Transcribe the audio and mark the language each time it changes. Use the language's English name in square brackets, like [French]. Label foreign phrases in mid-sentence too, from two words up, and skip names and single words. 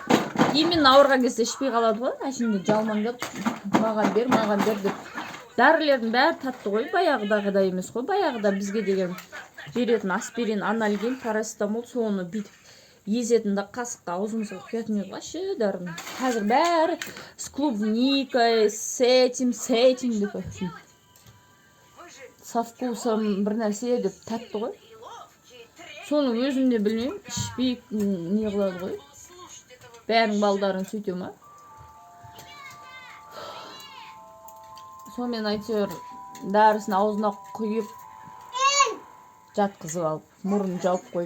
[Kazakh] Именно ауырған кезде ішпей қалады ғой, әшінде жалмаңдап, маған бер деп. Дәрілердің бәрі татты ғой, баяғыдағыда емес қой, баяғыда бізге деген беретін аспирин, анальгин, парацетамол, соны бүйтіп езетінді қасыққа аузымызға құятын еді вообще дәріні. Қазір бәрі [Russian] с клубникой, с этим [Kazakh] деп. [Russian] Со вкусом [Kazakh] бір нәрсе деп тәтті ғой. Соны өзім де білмеймін, ішпей не қылады ғой. Бәрің балдарын сөйте ма? Сонымен әйтеуір дәрісін аузына құйып жатқызып алып, мұрын жауып қойып.